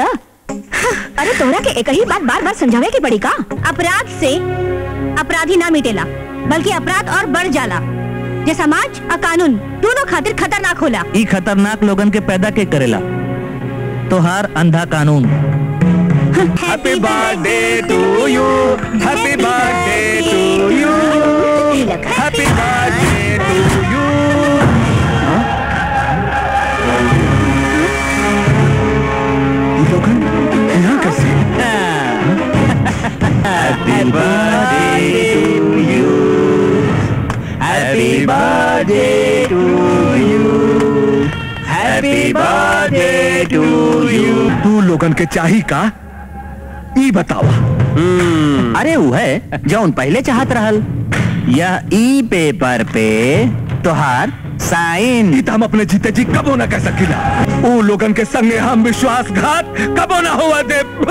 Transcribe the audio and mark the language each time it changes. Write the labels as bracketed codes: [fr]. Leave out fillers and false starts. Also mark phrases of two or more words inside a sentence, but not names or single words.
[bho] अरे तोरा के एक ही बात बार बार समझावे की पड़ी का? अपराध से अपराधी ना मिटेला, बल्कि अपराध और बढ़ जाला। जे समाज और कानून दोनों खातिर खतरनाक होला। ई खतरनाक लोगन के पैदा के करेला तोहार अंधा कानून। [en] Happy birthday to you, happy birthday to you, happy birthday to you. [bho] यहाँ कैसे? [en] Happy birthday to you, happy birthday to you, happy birthday to you. [bho] तू लोगन के चाही का ई बतावा। अरे वो है जौन पहले चाहत रहल। यह ई पेपर पे तोहार साइन। ई त हम अपने जीते जी कबो ना कह सकिला। ऊ लोगन के संगे हम विश्वासघात कबो ना हुआ दे।